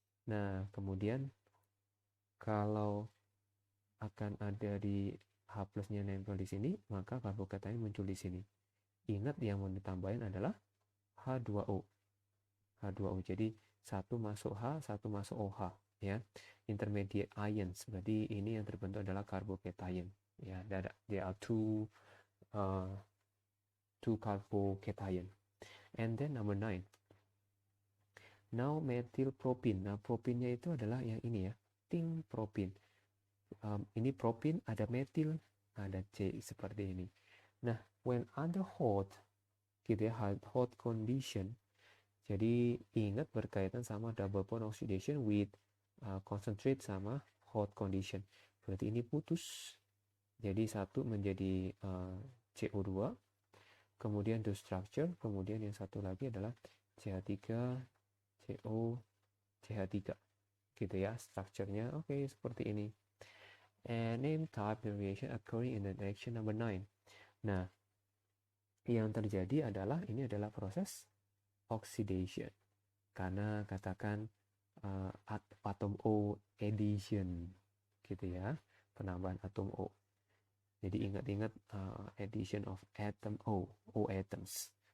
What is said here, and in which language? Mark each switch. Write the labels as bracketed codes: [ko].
[id] Nah, kemudian kalau akan ada di H plusnya nempel di sini, maka carbocation muncul di sini. Ingat yang mau ditambahin adalah H2O. H2O. Jadi satu masuk H, satu masuk OH ya. [en] Intermediate ions. [id] Berarti ini yang terbentuk adalah carbocation. [en] Ya, there are two carbocation. And then number 9. Now methyl propene. [id] Nah, propinnya itu adalah yang ini ya, tin propin. Ini propin, ada metil, ada C seperti ini. [en] Nah, when under hot, gitu ya, hot condition. [id] Jadi ingat berkaitan sama [en] double bond oxidation with concentrate sama hot condition. [id] Berarti ini putus. Jadi satu menjadi CO2, kemudian [en] the structure, [id] kemudian yang satu lagi adalah CH3, CO, CH3 gitu ya, strukturnya. Oke, seperti ini. [en] And name type variation occurring in the reaction number 9. [id] Nah, yang terjadi adalah ini adalah proses oxidation karena katakan atom O addition gitu ya, penambahan atom O. Jadi ingat-ingat [en] addition of atom O atoms.